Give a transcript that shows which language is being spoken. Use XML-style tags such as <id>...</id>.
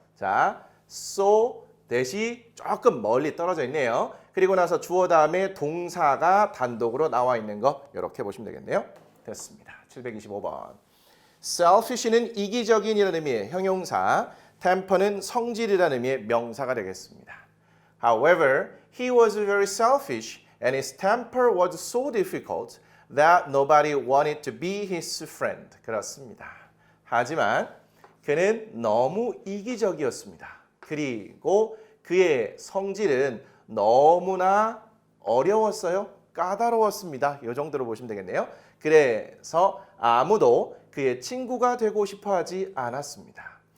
<ko>자, so 대시 조금 멀리 떨어져 있네요. 그리고 나서 주어 다음에 동사가 단독으로 나와 있는 거 이렇게 보시면 되겠네요. 됐습니다. 725번. selfish는 이기적인이라는 의미의 형용사, temper는 성질이라는 의미의 명사가 되겠습니다.</ko> <en>However, he was very selfish and his temper was so difficult that nobody wanted to be his friend.</en> <ko>그렇습니다. 하지만 그는 너무 이기적이었습니다. 그리고 그의 성질은 너무나 어려웠어요. 까다로웠습니다. 이 정도로 보시면 되겠네요. 그래서 아무도 그의 친구가 되고 싶어 하지 않았습니다.</ko>